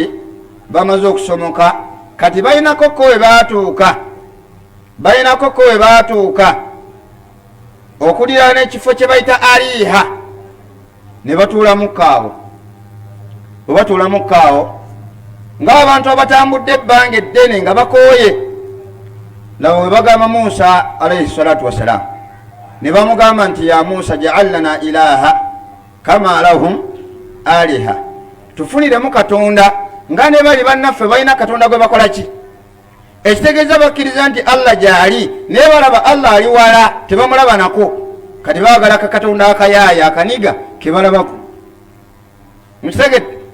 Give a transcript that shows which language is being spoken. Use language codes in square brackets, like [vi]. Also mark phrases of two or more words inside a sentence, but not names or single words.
[lg] bamaze okusomoka kati balinako ko we baatuuka okulira n'ekifo kye bayita Ariha ne batuulamu kaawo. bwe batuulamu kaawo ng'abantu abatambudde ebbanga eddene nga bakooye laba we bagamba Musa [ar] عليه الصلاة والسلام [lg] ne bamugamba nti [ar] يا موسى اجعل لنا إلها كما لهم آلهة [lg] tufuniremu Katonda nga ne bali bannaffe balina Katonda gwe bakola ki. ekitegeeza bakkiriza nti Allah gyali naye balaba Allah ali wala tebamulaba nako kati baagala Katonda akayaaya akaniga kebalabako mukitegedde.